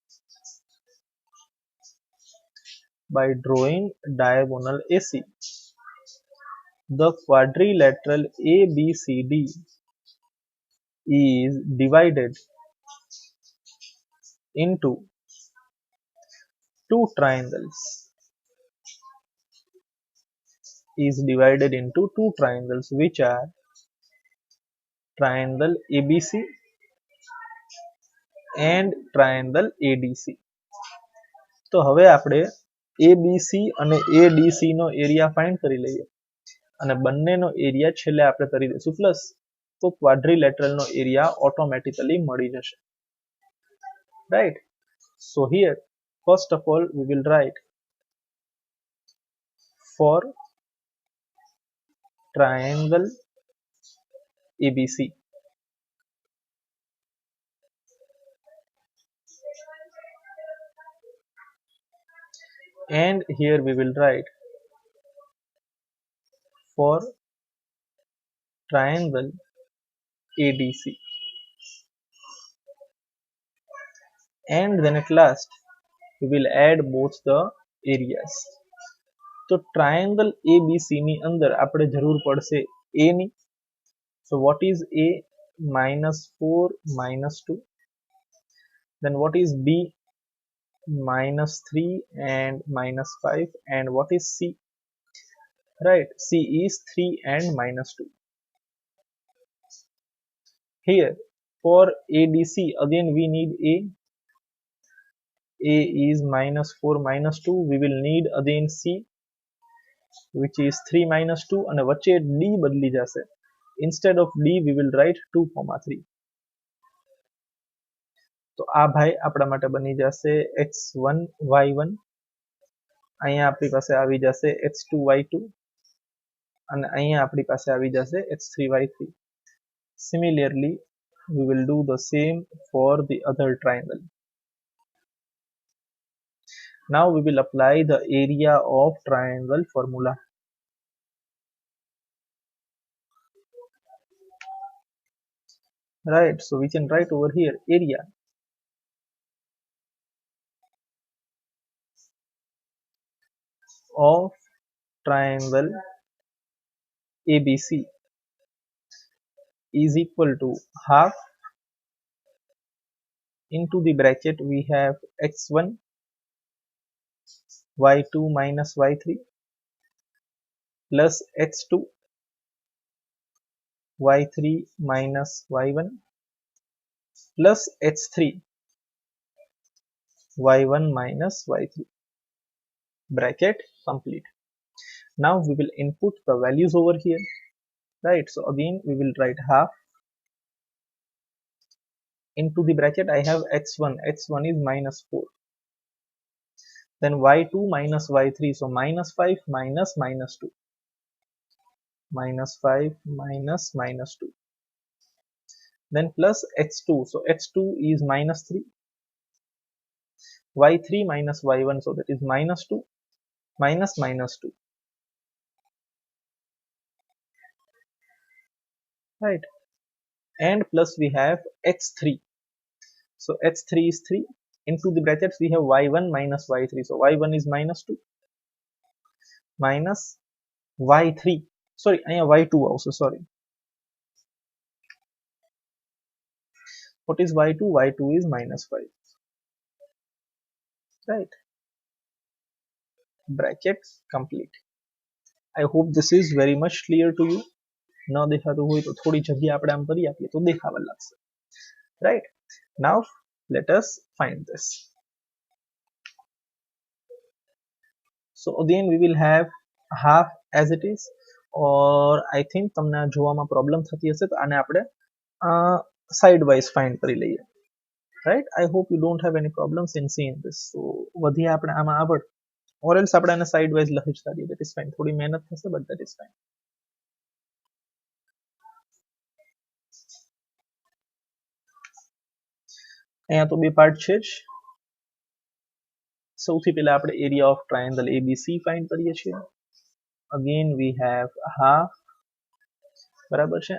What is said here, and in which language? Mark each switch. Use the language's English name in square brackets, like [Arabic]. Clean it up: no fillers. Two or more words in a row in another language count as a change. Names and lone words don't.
[English] By drawing diagonal AC, the quadrilateral ABCD is divided into two triangles. Which are triangle ABC and triangle ADC. [Gujarati] તો હવે આપણે ABC અને ADC નો [English] area find [Gujarati] કરી લઈએ અને બંનેનો એરિયા છેલ્લે આપણે કરી દઈશું પ્લસ, તો ક્વાડ્રિલેટરલ નો એરિયા ઓટોમેટિકલી મળી જશે. રાઈટ. [English] So here first of all we will write for triangle ABC. And here we will write for triangle ADC. And then at last we will add both the areas. [Gujarati] તો triangle ABC ની અંદર આપણે જરૂર પડશે A ની. [English] So what is A? -4 -2. Then what is B? -3 and -5. And what is C? Right, C is 3 and -2. Here for ADC again we need A. A is -4 -2. We will need again C, which is 3 -2, and [Gujarati] વચ્ચે D બદલી જશે. [English] Instead of D we will write 2, 3. [Gujarati] તો આ ભાઈ આપણા માટે બની જશે x1 y1. અહીંયા આપણી પાસે આવી જશે x2 y2 અને અહીંયા આપણી પાસે આવી જશે x3 y3. [English] Similarly we will do the same for the other triangle. Now we will apply the area of triangle formula. Right, so we can write over here area of triangle ABC is equal to half into the bracket we have x1 y2 minus y3 plus x2 y3 minus y1 plus x3 y1 minus y3. Bracket complete. Now we will input the values over here. Right, so again we will write half into the bracket I have x1 is -4. Then y2 minus y3, so -5 minus -2. -5 minus -2. Then plus x2, so x2 is -3. y3 minus y1, so that is -2 minus -2. Right, and plus we have x3, so x3 is 3. Into the brackets we have y1 minus y3, so y1 is -2 minus y3, sorry અહીંયા y2 also, sorry. What is y2? y2 is -5. Right, brackets complete. I hope this is very much clear to you. [Gujarati] ન દેખાતું હોય તો થોડી જગ્યા આપણે આમ કરી આપીએ તો દેખાવા લાગશે. [English] Right, now let us find this. So again we will have half as it is, or I think [Gujarati] તમને જોવામાં પ્રોબ્લેમ થતી હશે તો આને આપણે [English] side wise find [Gujarati] કરી લઈએ. [English] right? I hope you don't have any problems in seeing this. [Gujarati] So વધીએ આપણે આમાં આગળ, [English] or else [Gujarati] આપણે આને sideways લખી શકીએ, [English] that is fine. [Gujarati] થોડી મહેનત થશે, [English] but that is fine. [Gujarati] અહીંયા તો બે પાર્ટ છે જ. સૌથી પહેલા આપણે [English] area of triangle ABC find [Gujarati] કરીએ છીએ. [English] again we have half, [Gujarati] બરાબર છે.